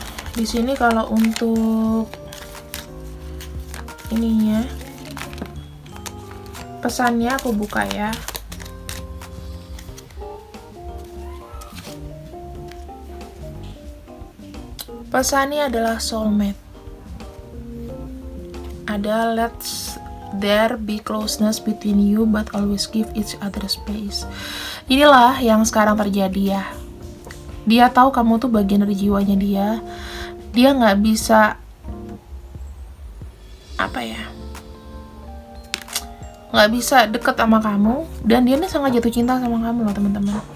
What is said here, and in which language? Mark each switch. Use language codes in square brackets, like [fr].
[id] Di sini kalau untuk ininya, pesannya aku buka ya. Pesannya adalah soulmate. Ada [en] there be closeness between you, but always give each other space. [id] Inilah yang sekarang terjadi ya. Dia tahu kamu tuh bagian dari jiwanya dia. Dia nggak bisa nggak bisa deket sama kamu, dan dia nih sangat jatuh cinta sama kamu loh teman-teman.